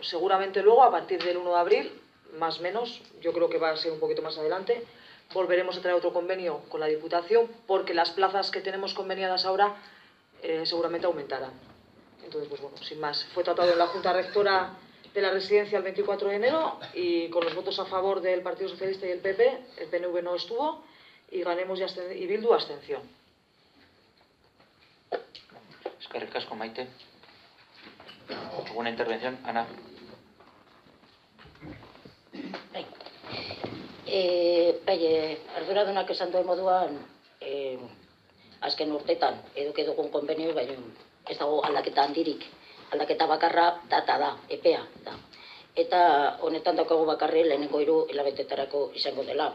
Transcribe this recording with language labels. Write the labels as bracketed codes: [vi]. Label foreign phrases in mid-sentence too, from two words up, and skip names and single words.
[es] Seguramente luego a partir del 1 de abril, más o menos, yo creo que va a ser un poquito más adelante, volveremos a traer otro convenio con la Diputación porque las plazas que tenemos conveniadas ahora seguramente aumentarán. Entonces, pues bueno, sin más, fue tratado en la Junta Rectora de la Residencia el 24 de enero y con los votos a favor del Partido Socialista y el PP, el PNV no estuvo y Ganemos y Bildu abstención. [eu] Eskerrik asko, Maite. [es] ¿Alguna intervención? Ana. [eu] Arduradunak esan duen moduan, azken urtetan eduki dugun konbenio, baina ez dago aldaketa handirik. Aldaketa bakarra data da, epea da. Eta honetan daukagu bakarri lehenengo 3 hilabetetarako izango dela.